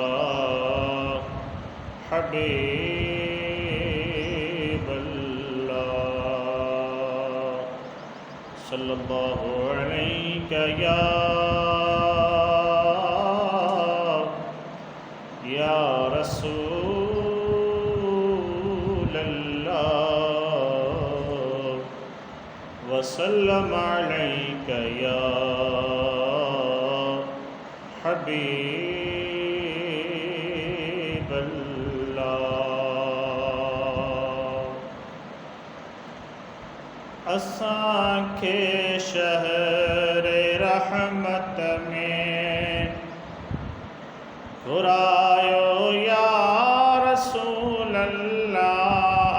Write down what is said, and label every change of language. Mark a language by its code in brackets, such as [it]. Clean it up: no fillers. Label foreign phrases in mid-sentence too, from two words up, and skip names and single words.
[ar] حبيب الله صلى الله عليك يا رسول الله وسلم عليك يا حبيب الله. [sd] असांखे शहर रहमत में घुरायो [ar] يا رسول الله.